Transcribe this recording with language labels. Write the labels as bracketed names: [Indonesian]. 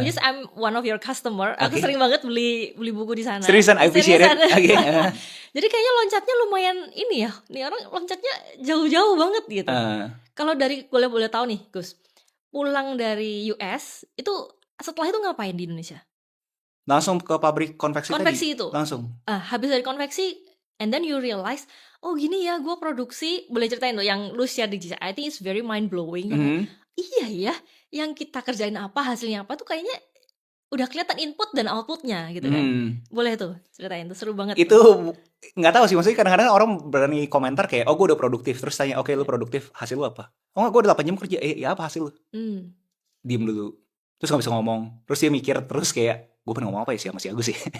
[English] Which is I'm one of your customer. [Indonesian] Aku sering banget beli buku di sana. Seriusan, [English] I appreciate it. [Indonesian] Jadi kayaknya loncatnya lumayan ini ya. Nih orang loncatnya jauh-jauh banget gitu. Kalau dari boleh tahu nih, Gus, pulang dari US itu setelah itu ngapain di Indonesia? Langsung ke pabrik konveksi tadi. Itu. Langsung. Habis dari konveksi, [English] and then you realize, [Indonesian] oh gini ya, gue produksi. Boleh ceritain tuh yang lu share di GCI, [English] I think it's very mind blowing. [Indonesian] Iya ya, yang kita kerjain apa, hasilnya apa tuh kayaknya udah kelihatan input dan outputnya gitu kan. Boleh tuh ceritain, tuh seru banget. Itu nggak tahu sih, maksudnya kadang-kadang orang berani komentar kayak, oh gue udah produktif, terus tanya, oke, lu produktif, hasil lu apa? Oh nggak, gue udah 8 jam kerja, ya apa hasil lu? Diem dulu, terus nggak bisa ngomong, terus dia mikir, terus kayak gue pengen ngomong apa ya sih sama si Agus sih.